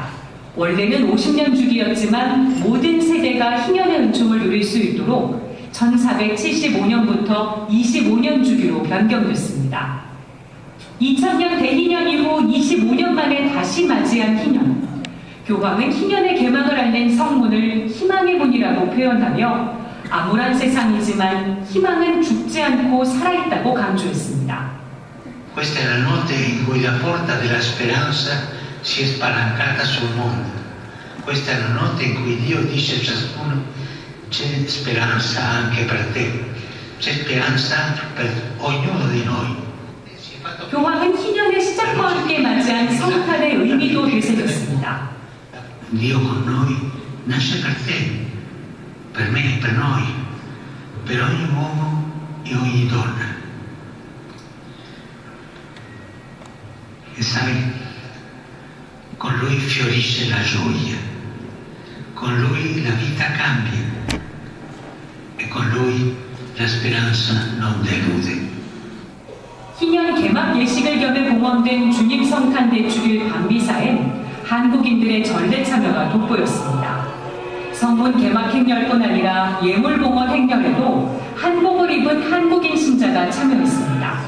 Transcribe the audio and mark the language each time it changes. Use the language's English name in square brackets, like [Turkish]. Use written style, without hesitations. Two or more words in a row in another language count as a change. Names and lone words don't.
[Korean] 원래는 50년 주기였지만 모든 세대가 희년의 은총을 누릴 수 있도록 1475년부터 25년 주기로 변경됐습니다. 2000년 대희년 이후 25년 만에 다시 맞이한 희년. 교황은 희년의 개막을 알린 성문을 희망의 문이라고 표현하며 암울한 세상이지만 희망은 죽지 않고 살아있다고 강조했습니다. [Italian] Questa è la notte in cui la porta della speranza si è spalancata sul mondo. Questa è la notte in cui Dio dice a ciascuno: c'è speranza anche per te, c'è speranza per ognuno di noi. [Korean] 교황은 희년의 시작과 함께 맞이한 성탄의 의미도 되새겼습니다. [Italian] Dio con noi nasce per te, per me e per noi, per ogni uomo e ogni donna. E sai, con lui fiorisce la gioia, con lui la vita cambia e con lui la speranza non delude. [Korean] 희년 개막 예식을 겸해 봉헌된 주님 성탄 대축일 밤미사엔 한국인들의 전례 참여가 돋보였습니다. 성문 개막 행렬뿐 아니라 예물 봉헌 행렬에도 한복을 입은 한국인 신자가 참여했습니다.